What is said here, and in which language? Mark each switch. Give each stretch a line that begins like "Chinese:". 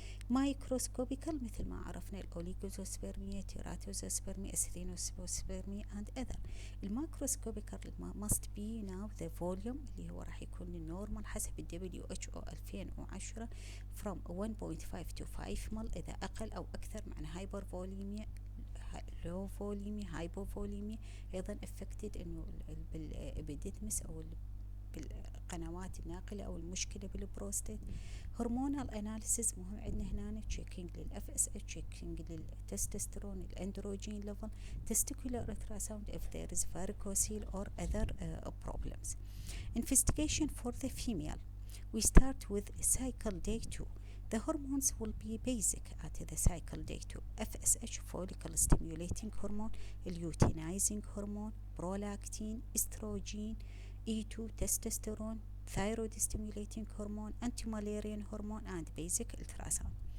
English: microscopical مثل ما عرفنا الأوليغوزوسبرمية، تيراتوزوسبرمية، أستينوسبرمية and other. الماكروسكوبيكال must be now the volume
Arabic: اللي هو راح يكون
English: النورمال حسب WHO 2010 from 1.5 to 5 مل.
Arabic: إذا أقل أو أكثر معنى هايبر فوليميا، لو فوليميا، هايبوفوليميا. أيضا affected إنه بالإبيديدمس أو بالقنوات الناقلة أو المشكلة بالبروستات.
English: هرمونال أناليسيس مهم عندنا هنا، تشيكينج للFSH، تشيكينج للتستوستيرون، الأندروجين ليفل، testicular ultrasound if there is varicocele or other problems. Investigation for the female. We start with cycle day 2. The hormones will be basic at the cycle day 2. FSH follicle stimulating hormone, luteinizing hormone, prolactin, estrogen, E2 testosterone, thyroid stimulating hormone, anti-Mullerian hormone and basic ultrasound.